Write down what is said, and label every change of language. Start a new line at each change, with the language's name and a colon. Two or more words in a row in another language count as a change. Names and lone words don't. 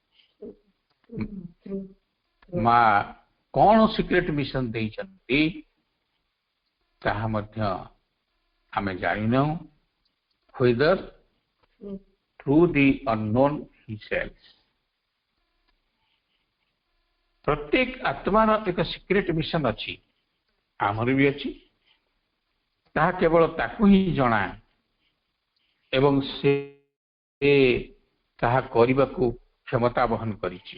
Odia: ମା କଣ
English: secret mission
Odia: ଦେଇଛନ୍ତି ତାହା ମଧ୍ୟ ଆମେ ଜାଣିନାହୁଁ।
English: whither through the unknown he sells।
Odia: ପ୍ରତ୍ୟେକ ଆତ୍ମାର ଏକ
English: secret mission
Odia: ଅଛି, ଆମର ବି ଅଛି। ତାହା କେବଳ ତାକୁ ହିଁ ଜଣା ଏବଂ ସେ ତାହା କରିବାକୁ କ୍ଷମତା ବହନ କରିଛି।